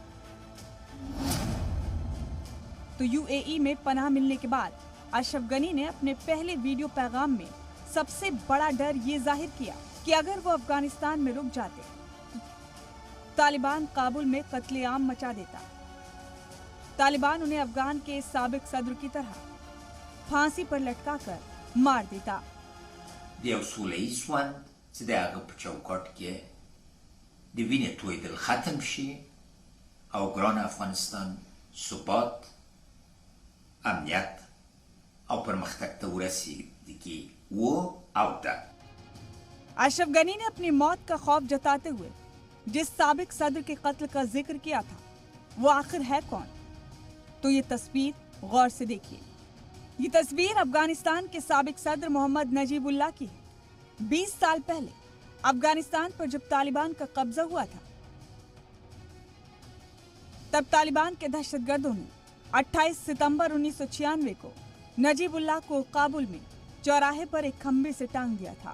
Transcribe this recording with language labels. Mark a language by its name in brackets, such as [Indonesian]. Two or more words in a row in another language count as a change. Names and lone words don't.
[Urdu] تو یو اے ای میں پناہ ملنے کے بعد اشرف غنی نے اپنے پہلے ویڈیو پیغام میں سب سے بڑا ڈر یہ ظاہر کیا کہ اگر وہ افغانستان میں رک جاتے طالبان کابل میں قتل عام مچا دیتا. طالبان انہیں افغان کے سابق صدر کی طرح پھانسی پر لٹکا کر مار دیتا. [Pashto] د یو سوله‌ییز ژوند چې د هغه په چوکاټ کې د وینې تویدل ختم شي او ګران افغانستان ثبات، امنیت او پرمختګ ته ورسیږي او ده। [Urdu] اشرف غنی نے اپنی موت کا خوف جتاتے ہوئے جس سابق صدر کے قتل کا ذکر کیا تھا وہ آخر ہے کون، تو یہ تصویر غور سے دیکھیے. یہ تصویر افغانستان کے سابق صدر محمد نجیب اللہ کی ہے. 20 سال پہلے افغانستان پر جب طالبان کا قبضہ ہوا تھا تب طالبان کے دہشت گردوں نے 28 ستمبر 1996 کو نجیب اللہ کو کابل میں چوراہے پر ایک کھمبے سے ٹانگ دیا تھا.